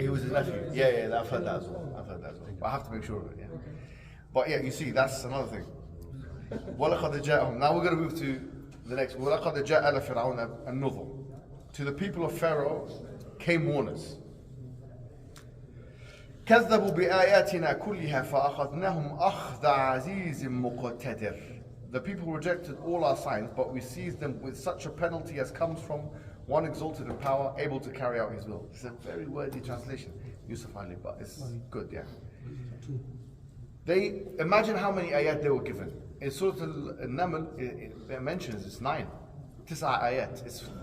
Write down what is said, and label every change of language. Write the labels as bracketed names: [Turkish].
[English] He was his nephew. Yeah, I've heard that as well. But I have to make sure of it. Yeah. But yeah, you see, that's another thing. [Arabic] وَلَقَدْ جَاءَهُمْ. [English] Now we're going to move to the next. [Arabic] وَلَقَدْ جَاءَ لَفِرْعَوْنَ النُّذُرُ. [English] To the people of Pharaoh came warners. [Arabic] كذبوا بآياتنا كلها فأخذناهم أخذ عزيز مقتدر. [English] The people rejected all our signs, but we seized them with such a penalty as comes from one exalted in power, able to carry out his will. It's a very wordy translation, Yusuf Ali, but it's good, yeah. They imagine how many ayat they were given. In Surah Al-Naml, it mentions it's 9. 9 ayat.